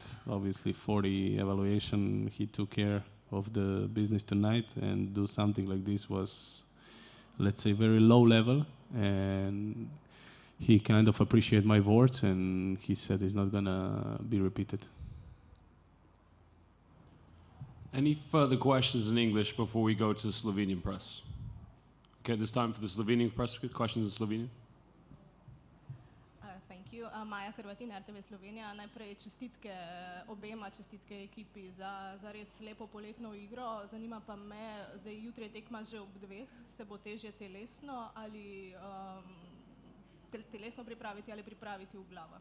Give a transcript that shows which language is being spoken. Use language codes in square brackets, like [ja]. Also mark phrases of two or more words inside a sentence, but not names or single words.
[en] Obviously, 40 evaluation, he took care of the business tonight, and do something like this was, let's say, very low level, and he kind of appreciated my words, and he said it's not gonna be repeated. Any further questions in English before we go to the Slovenian press? Okay, this time for the Slovenian press. Questions in Slovenian? Thank you. [sl] Maja Hrvatin, RTV Slovenija. Najprej čestitke obema, čestitke ekipi za res lepo poletno igro. Zanima pa me, zdaj jutri je tekma že ob 2, se bo težje telesno ali telesno pripraviti ali pripraviti v glavah?